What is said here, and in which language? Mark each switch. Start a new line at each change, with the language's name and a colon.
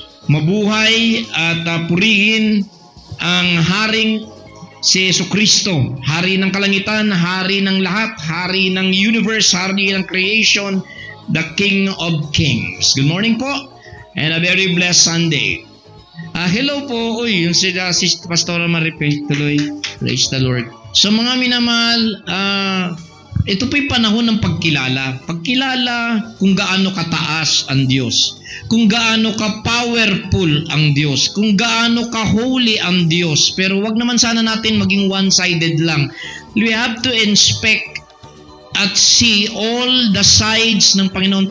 Filipino: Mabuhay at purihin ang haring si Jesucristo. Hari ng kalangitan, hari ng lahat, hari ng universe, hari ng creation,
English: the King of Kings. Good morning po and a very blessed Sunday.
Filipino: Hello po. Yung si Pastora Maripe tuloy.
English: Praise the Lord.
Filipino: So mga minamahal, ito po'y panahon ng pagkilala. Pagkilala kung gaano kataas ang Diyos. Kung gaano ka-powerful ang Diyos. Kung gaano ka-holy ang Diyos. Pero wag naman sana natin maging one-sided lang.
English: We have to inspect at see all the sides
Filipino: ng Panginoon.